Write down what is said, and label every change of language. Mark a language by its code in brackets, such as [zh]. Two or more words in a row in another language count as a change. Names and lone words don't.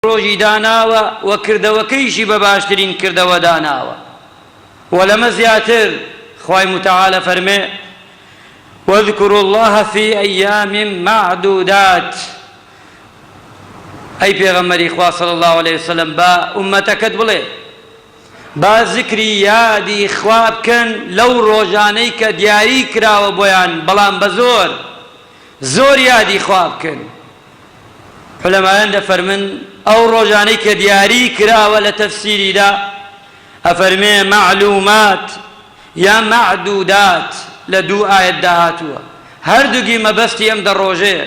[ckb] ڕۆژی داناوە و کردەوەکەیشی بە باشترین کردەوە داناوە. و لەمە زیاتر خوای متعالە فەرمێ [ar] واذكروا الله في أيام معدودات. [ckb] أي پیغمبری خوا [ar] صلی الله علیه وسلم [ckb] با ئومەتەکەت بڵێ با ذکری یادی خوا بکەن لەو ڕۆژانەی کە دیاری کراوە بۆیان، بەڵام بە زۆر یادی خوا بکەن. علەمایان دەفەرمن ئەو ڕۆژانەی کە دیاری کراوە لە تەفسیریدا ئەفەرمێ معلومات یا معدودات لە دوو ئایەتدا هاتووە، هەردووگی مەبەستی ئەم دە ڕۆژەیە.